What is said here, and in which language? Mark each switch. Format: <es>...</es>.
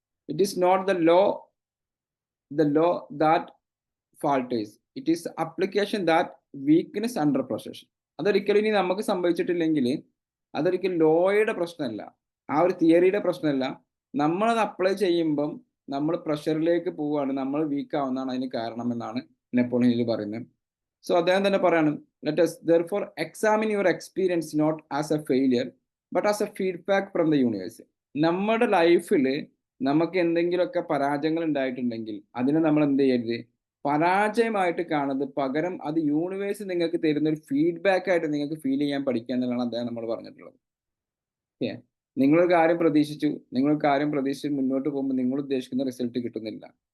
<en>It is not the law that falters, it is application that weakness under pressure.</en> <ml>അതൊരിക്കലും ഇനി നമുക്ക് സംഭവിച്ചിട്ടില്ലെങ്കിൽ അതൊരിക്കലും ലോയുടെ പ്രശ്നമല്ല, ആ ഒരു തിയറിയുടെ പ്രശ്നമല്ല. നമ്മളത് അപ്ലൈ ചെയ്യുമ്പം നമ്മൾ പ്രഷറിലേക്ക് പോവുകയാണ്, നമ്മൾ വീക്ക് ആവുന്നതാണ് അതിന് കാരണം എന്നാണ് നെപ്പോളിയൻ ഹിൽ പറയുന്നത്.</ml> <en>so</en> <ml>അദ്ദേഹം തന്നെ പറയാണ്,</ml> <en>Let us therefore examine your experience not as a failure but as a feedback from the universe.</en> <ml>നമ്മുടെ ലൈഫിൽ നമുക്ക് എന്തെങ്കിലുമൊക്കെ പരാജയങ്ങൾ ഉണ്ടായിട്ടുണ്ടെങ്കിൽ അതിനെ നമ്മൾ എന്ത് ചെയ്യരുത്, പരാജയമായിട്ട് കാണുന്നത്, പകരം അത് യൂണിവേഴ്സ് നിങ്ങൾക്ക് തരുന്ന ഒരു ഫീഡ്ബാക്ക് ആയിട്ട് നിങ്ങൾക്ക് ഫീൽ ചെയ്യാൻ പഠിക്കുക എന്നുള്ളതാണ് അദ്ദേഹം നമ്മൾ പറഞ്ഞിട്ടുള്ളത്. ഓക്കെ, നിങ്ങളൊരു കാര്യം പ്രതീക്ഷിച്ചു, നിങ്ങളൊരു കാര്യം പ്രതീക്ഷിച്ച് മുന്നോട്ട് പോകുമ്പോൾ നിങ്ങൾ ഉദ്ദേശിക്കുന്ന റിസൾട്ട് കിട്ടുന്നില്ല.</ml>